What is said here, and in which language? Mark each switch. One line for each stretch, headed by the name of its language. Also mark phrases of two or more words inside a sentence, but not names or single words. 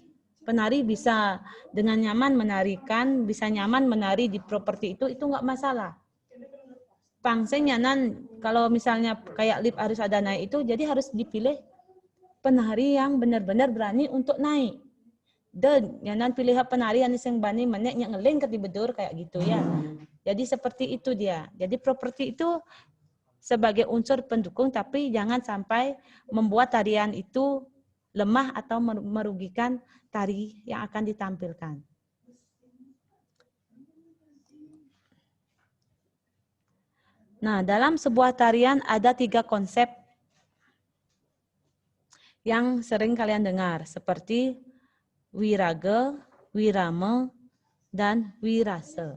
Indonesian: Penari bisa dengan nyaman menarikan, bisa nyaman menari di properti itu nggak masalah. Pangsenya kalau misalnya kayak lift harus ada naik itu, jadi harus dipilih penari yang benar-benar berani untuk naik. Dan yang pilih penari yang
Balinese: bani menek
Indonesian: yang ngeling ke bedur kayak gitu ya. Jadi seperti itu dia. Jadi properti itu sebagai unsur pendukung tapi jangan sampai membuat tarian itu lemah atau merugikan tari yang akan ditampilkan. Nah, dalam sebuah tarian ada 3 konsep yang sering kalian dengar, seperti wirage, wirame, dan wirase.